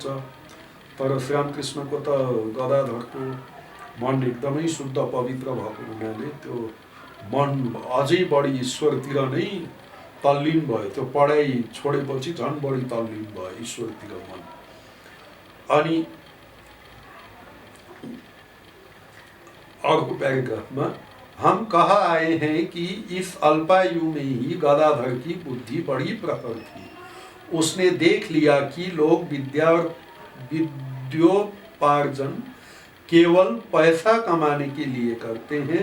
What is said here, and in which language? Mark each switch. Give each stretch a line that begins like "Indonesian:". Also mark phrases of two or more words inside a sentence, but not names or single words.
Nepali: तर श्रीरामकृष्णको त गदाधरको मन एकदमै शुद्ध पवित्र भएको हुनाले त्यो मन अझै बढी ईश्वरतिर नै तल्लीन भयो। त्यो पढाइ छोडेपछि झन् बढी तल्लीन भयो ईश्वरतिर मन। अनि अर्को पैराग्राफमा,
Hindi: हम कहा आए हैं कि इस अल्पायु में ही गदाधर की बुद्धि बड़ी प्रखर थी। उसने देख लिया कि लोग विद्योपार्जन केवल पैसा कमाने के लिए करते हैं।